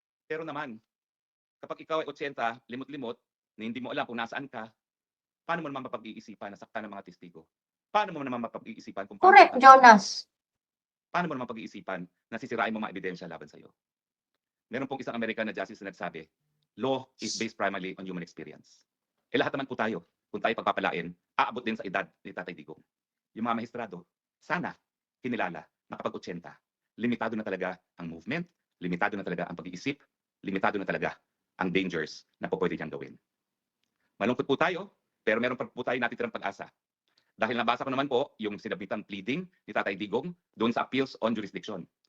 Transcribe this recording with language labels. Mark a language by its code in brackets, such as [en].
[tl] Pero naman, kapag ikaw ay 80, limot-limot, na hindi mo alam kung nasaan ka, paano mo naman mapag-iisipan na saktan ng mga testigo? Paano mo naman mapag-iisipan kung [en] Correct, Jonas. [tl] Paano mo naman pag-iisipan na sisirain mo mga ebidensya laban sa iyo? Meron pong isang American na justice na nagsabi, [en] law is based primarily on human experience. [tl] Lahat naman po tayo, kung tayo pagpapalain, aabot din sa edad ni Tatay Digong. Yung mga maestrado, sana kinilala na kapag 80, limitado na talaga ang movement, limitado na talaga ang pag-iisip, limitado na talaga ang dangers na po pwede niyang gawin. Malungkot po tayo, pero meron pa po tayo natitirang pag-asa. Dahil nabasa ko naman po yung sinabitan pleading ni Tatay Digong doon sa appeals on jurisdiction.